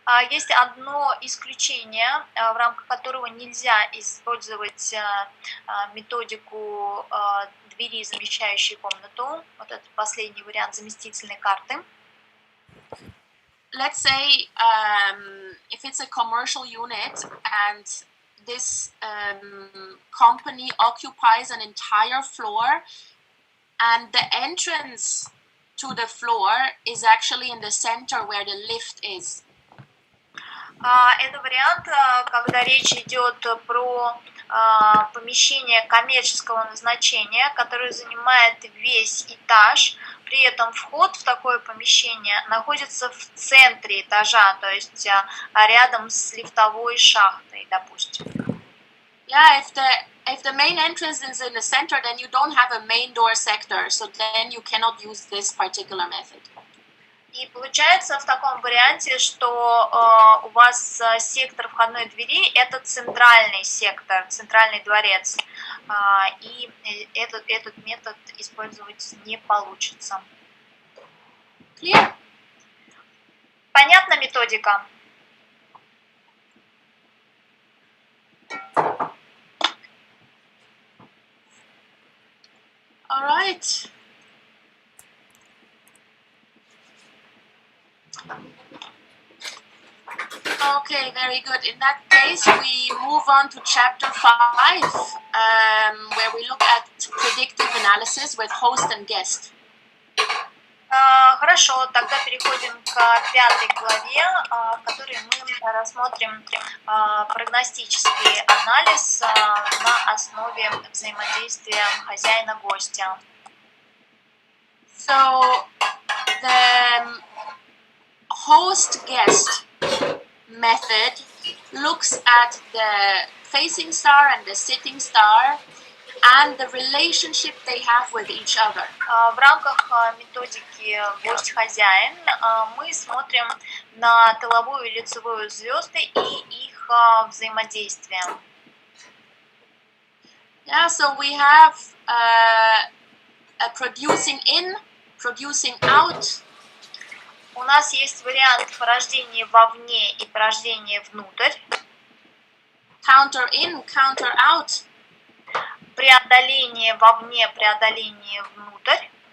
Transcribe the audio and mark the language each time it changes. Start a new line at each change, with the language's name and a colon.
Russian: Есть одно исключение, в рамках которого нельзя использовать методику двери, замещающей комнату. Вот это последний вариант заместительной карты.
English: Let's say if it's a commercial unit and this company occupies an entire floor and the entrance to the floor is actually in the center where the lift is.
Russian: Это вариант, когда речь идет про помещение коммерческого назначения, которое занимает весь этаж. При этом вход в такое помещение находится в центре этажа, то есть рядом с лифтовой шахтой, допустим.
English: Yeah, if the main entrance is in the center, then you don't have a main door sector, so then you cannot use this particular method.
Russian: И получается в таком варианте, что у вас сектор входной двери – это центральный сектор, центральный дворец, и этот метод использовать не получится.
English: Clear?
Russian: Понятна методика?
English: All right. Okay, very good. In that case, we move on to chapter 5, where we look at predictive analysis with host and guest.
Russian: Хорошо, тогда переходим к 5 главе, в которой мы рассмотрим прогностический анализ на основе взаимодействия хозяина-гостя.
English: So, the host-guest method looks at the facing star and the sitting star and the relationship they have with each other.
Russian: В рамках методики гость-хозяин мы смотрим на тыловую и лицевую звезды и их взаимодействие.
English: Yeah, so we have a producing in, producing out.
Russian: У нас есть вариант порождения вовне и порождения внутрь.
English: Counter in, counter out.
Russian: Преодоление вовне, преодоление внутрь.